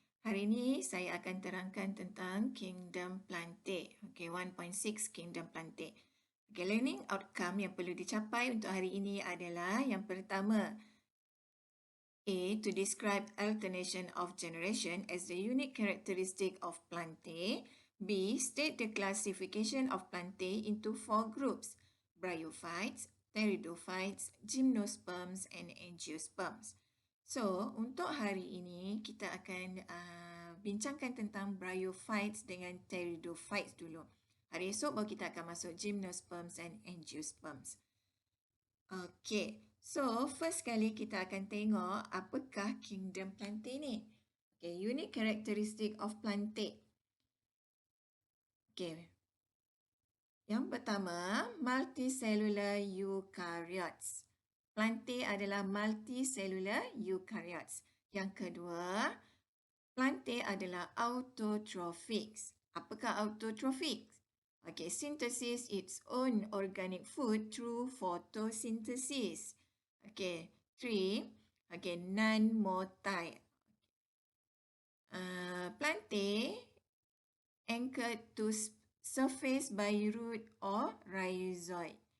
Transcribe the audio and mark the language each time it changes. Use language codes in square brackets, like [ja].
[ms] Hari ini saya akan terangkan tentang Kingdom Plantae. Okay, 1.6 Kingdom Plantae. Okay, learning outcome yang perlu dicapai untuk hari ini adalah yang pertama, A. [en] To describe alternation of generation as the unique characteristic of Plantae. B. State the classification of Plantae into 4 groups: Bryophytes, Pteridophytes, Gymnosperms and Angiosperms. [ms] So, untuk hari ini kita akan bincangkan tentang Bryophytes dengan Pteridophytes dulu. Hari esok baru kita akan masuk Gymnosperms and Angiosperms. Okay, so first kali kita akan tengok apakah Kingdom Plantae ni. [en] Okay, unique characteristic of Plantae. Okay, [ms] yang pertama, [en] multicellular eukaryotes. [ms] Plantae adalah multicellular eukaryotes. Yang kedua, Plantae adalah autotrophics. Apakah autotrophics? [en] Okay, synthesis its own organic food through photosynthesis. Okay, 3. Okay, non-motile. Plantae anchored to surface by root or rhizoid.